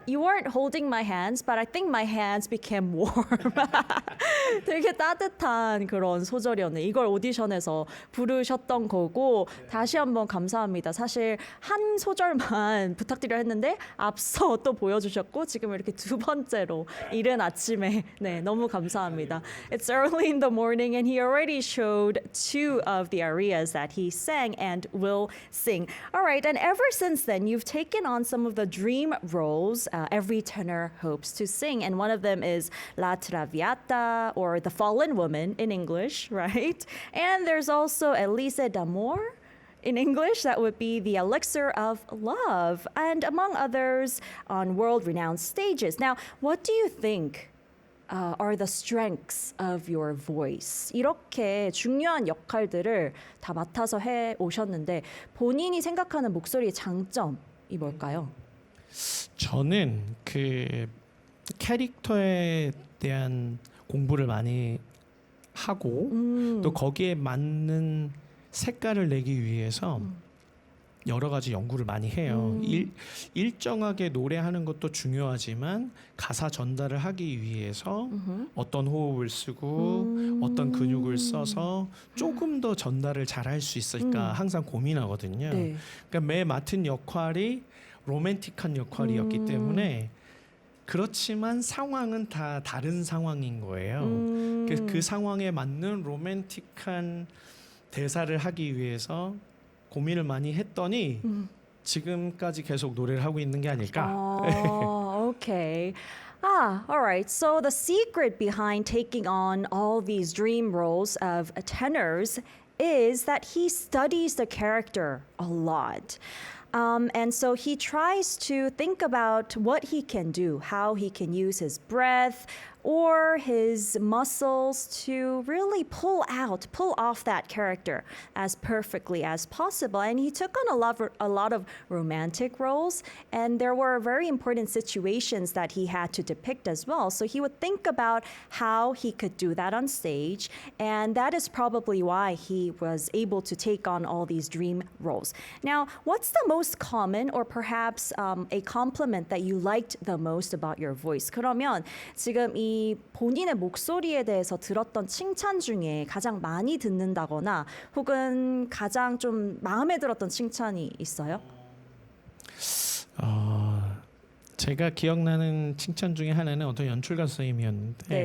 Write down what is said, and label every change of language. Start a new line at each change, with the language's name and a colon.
English: You weren't holding my hands, but I think my hands became warm.
Korean: 되게 따뜻한 그런 소절이었네. 이걸 오디션에서 부르셨던 거고 다시 한번 감사합니다. 사실 한 소절만 부탁드려 했는데 앞서 또 보여주셨고 지금 이렇게 두 번째로 이른 아침에 네 너무 감사합니다.
English: It's early in the morning and he already showed two of the arias that he sang and will sing. All right, and ever since then you've taken on some of the dream roles every tenor hopes to sing, and one of them is La Traviata or The Fallen Woman in English, right? And there's also Elise d'Amour in English, that would be The Elixir of Love, and among others on world-renowned stages. Now, what do you think are the strengths of your voice?
Korean: 이렇게 중요한 역할들을 다 맡아서 해 오셨는데 본인이 생각하는 목소리의 장점이 뭘까요? 저는 그 캐릭터에 대한 공부를 많이 하고 또 거기에 맞는 색깔을 내기 위해서 여러 가지 연구를 많이 해요. 일정하게 노래하는 것도 중요하지만 가사 전달을 하기 위해서 어떤 호흡을 쓰고 어떤 근육을 써서 조금 더 전달을 잘할 수 있을까 항상 고민하거든요. 네. 그러니까 매 맡은 역할이 로맨틱한 역할이었기 때문에 그렇지만 상황은 다 다른 상황인 거예요. 그 상황에 맞는 로맨틱한 대사를 하기 위해서 고민을 많이 했더니 지금까지 계속 노래를 하고 있는 게 아닐까.
English: Oh, okay. All right. So the secret behind taking on all these dream roles of tenors is that he studies the character a lot. And so he tries to think about what he can do, how he can use his breath or his muscles to really pull off that character as perfectly as possible. And he took on a lot of romantic roles, and there were very important situations that he had to depict as well. So he would think about how he could do that on stage, and that is probably why he was able to take on all these dream roles. Now, what's the most common or perhaps a compliment that you liked the most about your voice?
Korean: 그러면 지금 이 본인의 목소리에 대해서 들었던 칭찬 중에 가장 많이 듣는다거나 혹은 가장 좀 마음에 들었던 칭찬이 있어요? 제가 기억나는 칭찬 중에 하나는 어떤 연출가 선생님이었는데